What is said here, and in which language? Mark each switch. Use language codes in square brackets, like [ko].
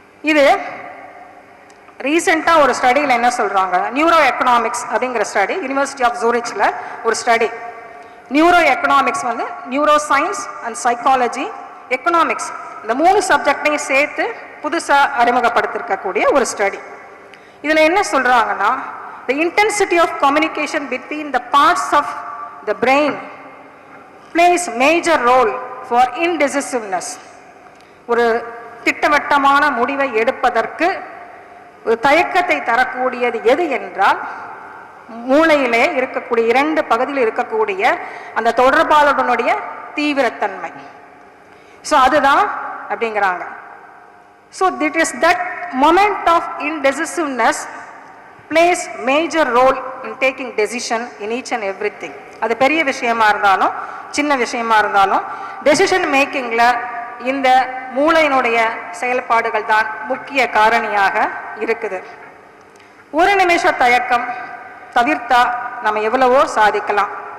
[ta] இது ரீசெண்டாக ஒரு ஸ்டடியில் என்ன சொல்கிறாங்க, நியூரோ எக்கனாமிக்ஸ் அப்படிங்கிற ஸ்டடி, யூனிவர்சிட்டி ஆஃப் ஜூரிச்சில் ஒரு ஸ்டடி. நியூரோ எக்கனாமிக்ஸ் வந்து neuro science and psychology, economics, இந்த 3 சப்ஜெக்டையும் சேர்த்து புதுசாக அறிமுகப்படுத்திருக்கக்கூடிய ஒரு ஸ்டடி. இதில் என்ன சொல்கிறாங்கன்னா, [en] the intensity of communication between the parts of the brain plays major role for indecisiveness. [ta] ஒரு திட்டவட்டமான முடிவை எடுப்பதற்கு ஒரு தயக்கத்தை தரக்கூடியது எது என்றால், மூளையிலே இருக்கக்கூடிய 2 பகுதியில் இருக்கக்கூடிய அந்த தொடர்பாளருடைய தீவிரத்தன்மை. ஸோ அதுதான் அப்படிங்கிறாங்க. [en] So it is that moment of indecisiveness plays major role in taking decision in each and everything. [ta] அது பெரிய விஷயமா இருந்தாலும் சின்ன விஷயமா இருந்தாலும் டெசிஷன் மேக்கிங்கில் இந்த மூளையினுடைய செயல்பாடுகள் தான் முக்கிய காரணியாக இருக்குது. ஒரு நிமிஷ தயக்கம் தவிர்த்தா நம்ம எவ்வளவோ சாதிக்கலாம்.